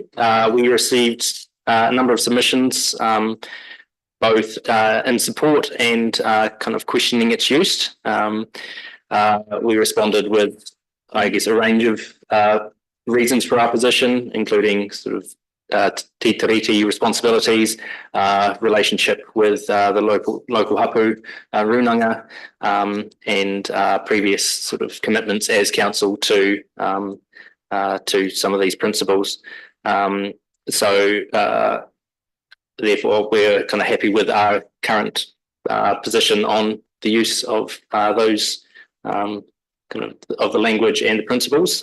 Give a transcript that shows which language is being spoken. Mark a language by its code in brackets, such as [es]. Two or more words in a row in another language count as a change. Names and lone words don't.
[en] We received a number of submissions, both in support and kind of questioning its use. We responded with, I guess, a range of reasons for our position, including sort of te tiriti responsibilities, relationship with the local hapu, runanga, and previous sort of commitments as council to some of these principles. Therefore, we're kind of happy with our current position on the use of those of the language and the principles.